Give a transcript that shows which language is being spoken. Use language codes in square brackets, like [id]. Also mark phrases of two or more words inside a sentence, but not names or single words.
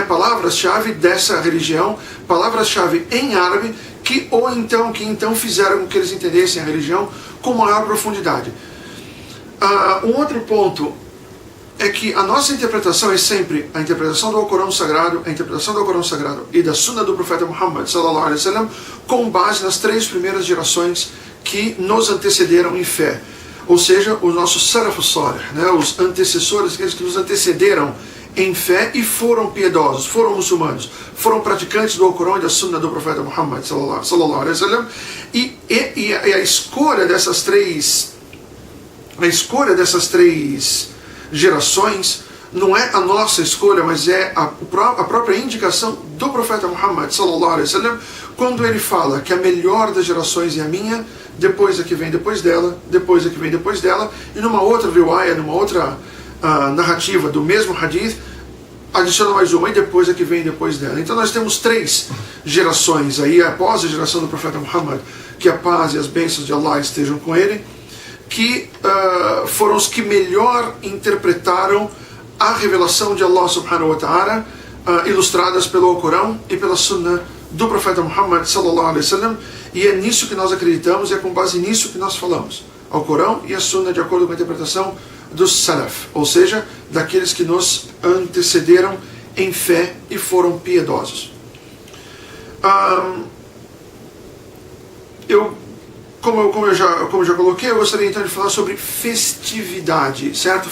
[pt] Palavras-chave dessa religião, palavras-chave em árabe, que então fizeram com que eles entendessem a religião com maior profundidade. Um outro ponto é que a nossa interpretação é sempre a interpretação do Alcorão Sagrado, a interpretação do Alcorão Sagrado e da Sunna do profeta Muhammad [ar] sallallahu alaihi wasallam, [pt] com base nas 3 primeiras gerações que nos antecederam em fé. Ou seja, os nossos [ar] Salaf Salih, [pt] né, os antecessores, aqueles que nos antecederam em fé e foram piedosos, foram muçulmanos, foram praticantes do Alcorão e da Sunna do profeta Muhammad [ar] sallallahu alaihi wasallam, [pt] e a escolha dessas três gerações não é a nossa escolha, mas é a própria indicação do profeta Muhammad [ar] sallallahu alaihi wasallam, [pt] quando ele fala que a melhor das gerações é a minha, depois a que vem depois dela, depois a que vem depois dela, e numa outra riwaya, numa outra narrativa do mesmo hadith, adiciona mais uma, e depois a que vem depois dela. Então nós temos 3 gerações aí, após a geração do profeta Muhammad, que a paz e as bênçãos de Allah estejam com ele, que foram os que melhor interpretaram a revelação de Allah [ar] subhanahu wa ta'ala, [pt] ilustradas pelo Alcorão e pela Sunna do profeta Muhammad [ar] sallallahu alaihi wasallam, [pt] e é nisso que nós acreditamos e é com base nisso que nós falamos. Alcorão e a Sunna de acordo com a interpretação dos Salaf, ou seja, daqueles que nos antecederam em fé e foram piedosos. Como eu já coloquei, eu gostaria então de falar sobre festividade, certo?